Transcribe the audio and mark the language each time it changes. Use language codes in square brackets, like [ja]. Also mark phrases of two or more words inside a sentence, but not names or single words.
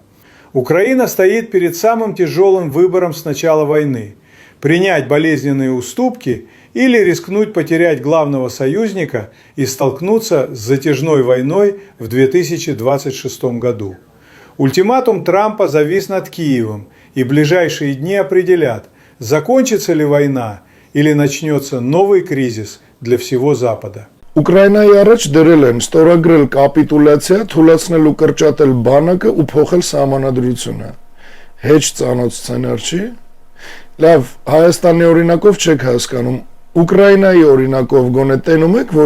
[ru] Украина стоит перед самым тяжелым выбором с начала войны – принять болезненные уступки или рискнуть потерять главного союзника и столкнуться с затяжной войной в 2026 году. Ультиматум Трампа завис над Киевом, и ближайшие дни определят, закончится ли война или начнется новый кризис для всего Запада. [hy] Ուկրաինայի առաջ դրել են ստորագրել կապիտուլյացիա, թուլացնել ու կրճատել բանակը ու փոխել սահմանադրությունը։ Հեչ ծանոթ սցենար չի։ Լավ, Հայաստանի օրինակով չեք հասկանում, Ուկրաինայի օրինակով գոնե տենում եք, որ